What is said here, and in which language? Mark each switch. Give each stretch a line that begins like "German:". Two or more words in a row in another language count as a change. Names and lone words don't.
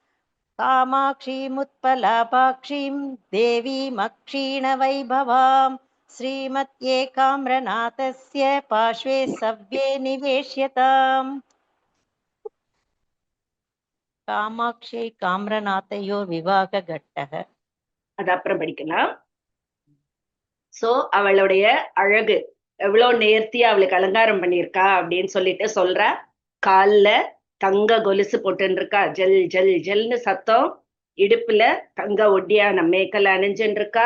Sanskrit: कामाक्षीमुत्पलापाक्षीं देवीमक्षीणवैभवां श्रीमत्येकाम्रनाथस्य पार्श्वे सव्ये निवेश्यताम् कामाक्षी काम्रनाथयो विवाहघट्टः
Tamil: அது அப்புறம் படிக்கலாம். சோ அவளுடைய அழகு எவ்வளவு நேர்த்தியா அவளுக்கு அலங்காரம் பண்ணியிருக்கா அப்படின்னு சொல்லிட்டு சொல்றா. கால்ல தங்க கொலுசு போட்டுன்னு இருக்கா, ஜல் ஜல் ஜல்னு சத்தம். இடுப்புல தங்க ஒட்டியான மேக்கலை அணிஞ்சுன்னு இருக்கா.